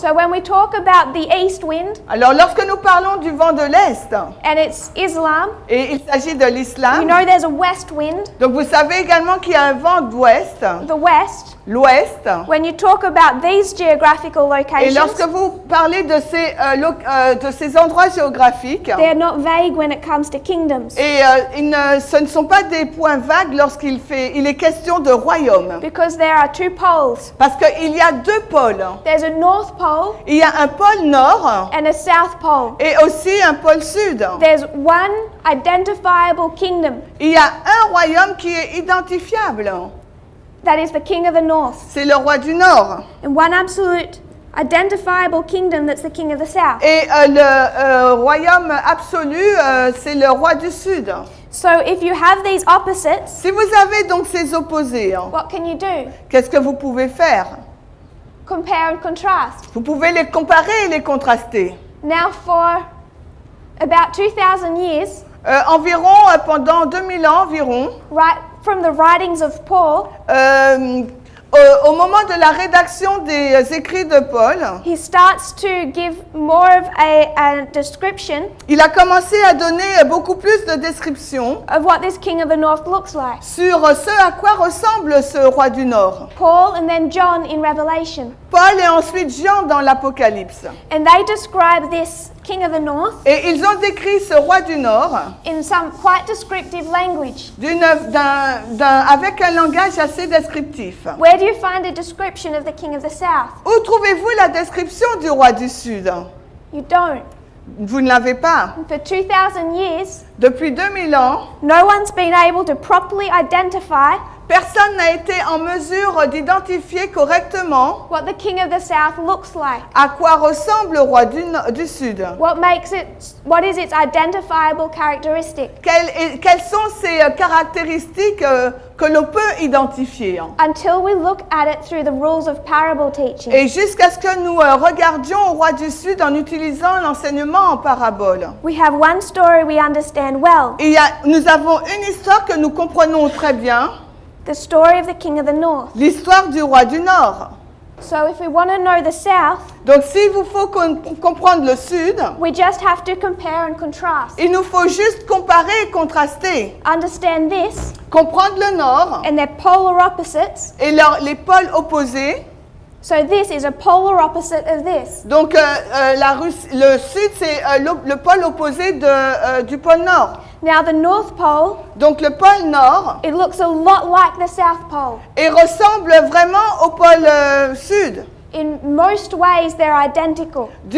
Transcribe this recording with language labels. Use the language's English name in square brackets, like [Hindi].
[English] So when we talk about the east wind [French] Alors lorsque nous parlons du vent de l'Est, [English] and it's Islam, [French] et il s'agit de [English] you [French] l'islam, [English] know there's a west wind, [French] donc vous savez également qu'il y a un vent d'ouest, [English] the west. [French] l'ouest, [English] When you talk about these geographical [French] et lorsque [English] locations, [French] vous parlez de ces endroits géographiques, [English] they're not vague when it comes to kingdoms. [French] et ce ne sont pas des points vagues lorsqu'il est question de royaume. [English] Because there are two poles. [French] Parce qu'il y a deux pôles. [English] There's a North Pole [French] Il y a un pôle nord [English] and a South Pole. [French] et aussi un pôle sud. [English] There's one identifiable kingdom. [French] Il y a un royaume qui est identifiable. [English] that is the king of the north. [French] c'est le roi du Nord. [English] And one absolute identifiable kingdom that's the king of the south. [French] Et le royaume absolu, c'est le roi du Sud. [English] So if you have these opposites, [French] Si vous avez donc ces opposés, [English] what can you do? [French] qu'est-ce que vous pouvez faire? [English] Compare and contrast. [French] Vous pouvez les comparer et les contraster. [English] Now for about 2,000 years, [French] Environ, pendant 2000 ans environ, [English] right from the writings of Paul, [French] au moment de la rédaction des écrits de Paul, [English] he starts to give more of a description [French] il a commencé à donner beaucoup plus de descriptions [English] of what this king of the north looks like. [French] sur ce à quoi ressemble ce roi du Nord. [English] Paul and then John in Revelation. [French] Paul et ensuite Jean dans l'Apocalypse. [English] And they describe this king of the north [French] Et ils ont décrit ce roi du Nord [English] in some quite descriptive language. [French] avec un langage assez descriptif. [English] Where do you find a description of the king of the south? [French] Où trouvez-vous la description du roi du Sud? [English] You don't. [French] Vous ne l'avez pas. [English] For 2,000 years, [French] Depuis 2000 ans, [English] no one's been able to properly identify [French] personne n'a été en mesure d'identifier correctement [English] what the king of the south looks like. [French] à quoi ressemble le roi du Sud. [English] What is its identifiable characteristic? [French] Quelles sont ces caractéristiques que l'on peut identifier? [English] Until we look at it through the rules of parable teaching. [French] Et jusqu'à ce que nous regardions au roi du Sud en utilisant l'enseignement en parabole. [English] We have one story we understand well. [French] Nous avons une histoire que nous comprenons très bien. [English] The story of the king of the north. [French] L'histoire du roi du Nord. [English] So if we want to know the south, [French] Donc s'il vous faut comprendre le Sud, [English] we just have to compare and contrast. [French] il nous faut juste comparer et contraster. [English] Understand this [French] Comprendre le Nord [English] and their polar opposites. [French] et les pôles opposés. [English] So this is a polar opposite of this. [French] Donc le Sud, c'est le pôle opposé du pôle Nord. [English] Now the North Pole, [French] Donc le pôle Nord [English] it looks a lot like the South Pole. [French] et ressemble vraiment au pôle Sud. [English] In most ways they're identical.